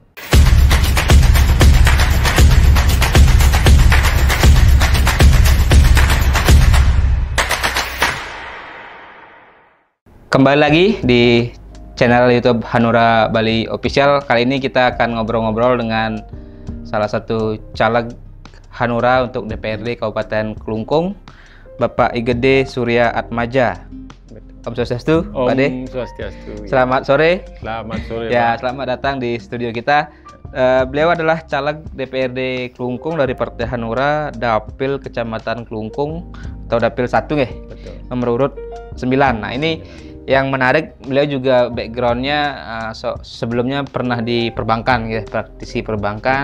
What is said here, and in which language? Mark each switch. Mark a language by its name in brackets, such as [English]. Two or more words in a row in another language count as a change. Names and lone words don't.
[Indonesian] Kembali lagi di channel YouTube Hanura Bali Official. Kali ini kita akan ngobrol-ngobrol dengan salah satu caleg Hanura untuk DPRD Kabupaten Klungkung, Bapak Igede Surya Atmaja. [Balinese] Om Swastiastu, [Indonesian] Pak De. [Balinese] Om Swastiastu. [Indonesian] Selamat sore. Selamat sore. Ya, Pak. selamat datang di studio kita. Beliau adalah caleg DPRD Klungkung dari Partai Hanura, Dapil Kecamatan Klungkung atau Dapil 1 ya. Betul. Nomor urut 9. Nah, ini yang menarik, beliau juga backgroundnya sebelumnya pernah di perbankan ya, praktisi perbankan.